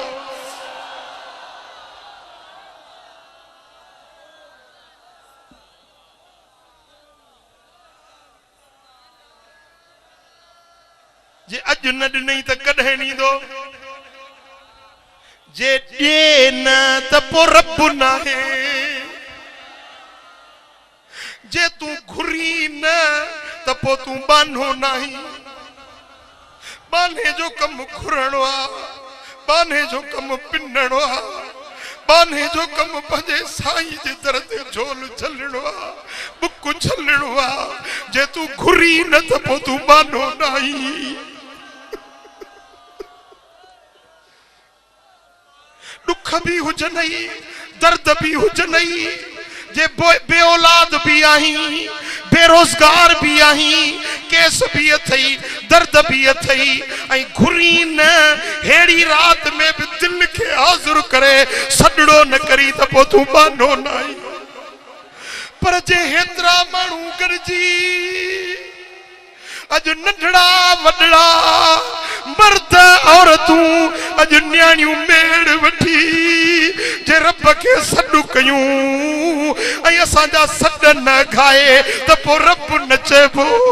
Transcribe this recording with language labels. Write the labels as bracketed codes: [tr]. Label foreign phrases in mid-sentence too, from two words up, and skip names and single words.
[sd] जे अज न ॾिनई त कॾहिं ॾींदो, जे ॾे न त पोइ रब नाहे, जे तूं घुरी न त पोइ तूं बानो नाही। बाने जो कम घुरणो आ, बाने जो कम पिनणो आ, बाने जो कम पंहिंजे साईं जे दर ते झोल झलणो आ, बुक झलणो आ। जे तूं घुरी न त पोइ तूं बानो नाही। दुख भी हुजनई, दर्द भी हुजनई, जे बे औलाद भी आही, बेरोजगार भी आही, केस भी अथई, दर्द भी अथई, ऐं घुरी न हेड़ी रात में भी दिल के हाज़िर करे सॾड़ो न करी त पोइ तूं बानो नाही। पर जे हेतिरा माण्हू गॾिजी अॼु नंढड़ा वॾड़ा मर्द औरतूं अॼु न्याणियूं मेड़ वठी जे रब खे सॾु कयूं, ऐं असांजा सॾ न घाए त पोइ रब न चइबो।